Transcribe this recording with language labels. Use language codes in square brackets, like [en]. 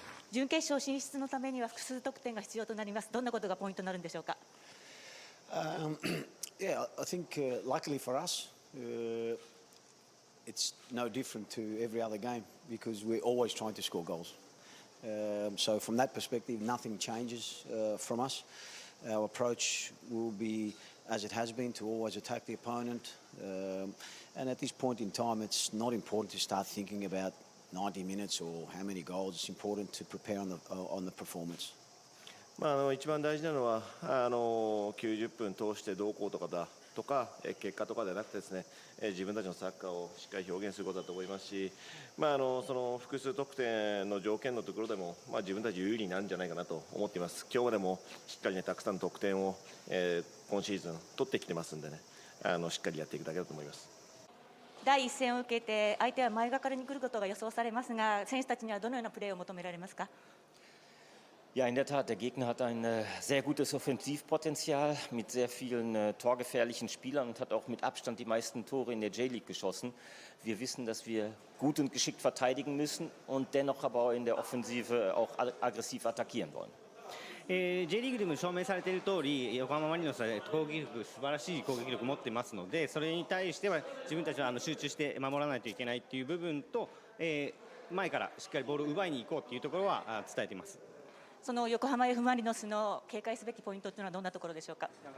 [ja] 準決勝進出のためには複数得点が必要となります。どんなことがポイントになるんでしょうか。 [en] Yeah, I think luckily for us, it's no different to every other game because we're always trying to score goals. So from that perspective, nothing changes from us. Our approach will be, as it has been, to always attack the opponent. And at this point in time, it's not important to start thinking about 90 minutes or how many goals. It's important to prepare on the performance. [ja] 一番大事なのは90分通してどうこうとか結果とかではなくてですね、自分たちのサッカーをしっかり表現することだと思いますし、その複数得点の条件のところでも、自分たち有利になるんじゃないかなと思っています。今日でもしっかりねたくさんの得点を、今シーズン取ってきてますんでね、しっかりやっていくだけだと思います。第一戦を受けて相手は前がかりに来ることが予想されますが、選手たちにはどのようなプレーを求められますか。 [de] Ja, in der Tat, der Gegner hat ein sehr gutes Offensivpotenzial mit sehr vielen torgefährlichen Spielern und hat auch mit Abstand die meisten Tore in der J-League geschossen. Wir wissen, dass wir gut und geschickt verteidigen müssen und dennoch aber auch in der Offensive auch aggressiv attackieren wollen. [ja] J リーグでも証明されている通り、横浜マリノスは攻撃力、素晴らしい攻撃力を持っていますので、それに対しては自分たちは集中して守らないといけないという部分と、前からしっかりボールを奪いに行こうというところは伝えています。その横浜 F マリノスの警戒すべきポイントというのはどんなところでしょうか。